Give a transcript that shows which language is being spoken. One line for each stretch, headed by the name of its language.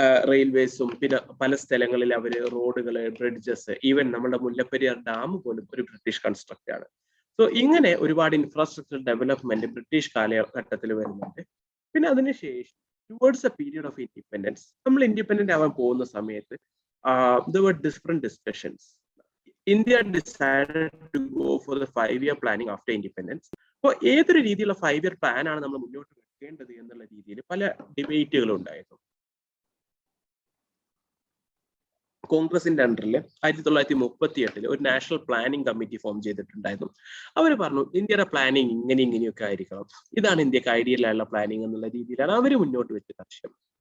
Malayalam: റെയിൽവേസും പിന്നെ പല സ്ഥലങ്ങളിൽ അവര് റോഡുകള്, ബ്രിഡ്ജസ്, ഈവൻ നമ്മുടെ മുല്ലപ്പെരിയാർ ഡാം പോലും ഒരു ബ്രിട്ടീഷ് കൺസ്ട്രക്ട് ആണ്. സോ ഇങ്ങനെ ഒരുപാട് ഇൻഫ്രാസ്ട്രക്ചർ ഡെവലപ്മെന്റ് ബ്രിട്ടീഷ് കാലഘട്ടത്തിൽ വരുന്നുണ്ട്. പിന്നെ അതിനുശേഷം
English: towards a period of independence,
Malayalam: നമ്മൾ ഇൻഡിപെൻഡന്റ് ആവാൻ പോകുന്ന സമയത്ത്
English: there were different discussions. India decided to go for the 5-year planning after independence.
Malayalam: അപ്പോൾ ഏതൊരു രീതിയിലുള്ള 5-year പ്ലാൻ ആണ് നമ്മൾ മുന്നോട്ട് വെക്കേണ്ടത് എന്നുള്ള രീതിയിൽ പല ഡിബേറ്റുകളും ഉണ്ടായിരുന്നു. കോൺഗ്രസിന്റെ അണ്ടറിൽ 1938 ഒരു നാഷണൽ പ്ലാനിംഗ് കമ്മിറ്റി ഫോം ചെയ്തിട്ടുണ്ടായിരുന്നു. അവർ പറഞ്ഞു ഇന്ത്യയുടെ പ്ലാനിങ് ഇങ്ങനെയൊക്കെ ആയിരിക്കണം, ഇതാണ് ഇന്ത്യക്ക് ഐഡിയലായുള്ള പ്ലാനിങ് എന്നുള്ള രീതിയിലാണ് അവർ മുന്നോട്ട് വെച്ചത് ആശയം.